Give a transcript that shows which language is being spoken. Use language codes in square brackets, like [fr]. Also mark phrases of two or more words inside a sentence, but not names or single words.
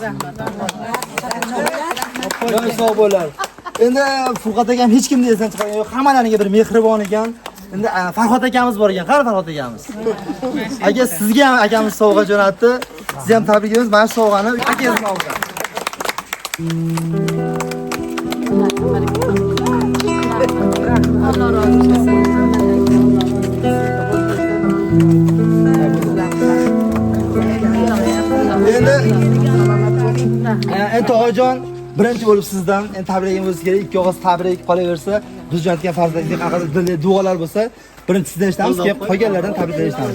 [uz] Rahmat. Sog' bo'lar. Endi Furqat akam hech kimni esdan chiqargan yo'q. Hammalariga bir mehribon ekan. Endi Farhod akamiz bor ekan. Qani Farhod akamiz? Aka sizga ham akamiz sovg'a jo'natdi. Sizni ham tabriklaymiz. Mana shu sovg'ani akangiz nomidan. [tr] Allah razı olsun. [uz] Endi tog'ajon birinchi bo'lib sizdan tabrigim bo'lsa kerak. Ikki og'iz tabrik qolaversa, biz jo'natgan farzandingizga haqida dilli duolar bo'lsa, birinchi sizdan eshitamiz, keyin qolganlardan tabriklar eshitamiz.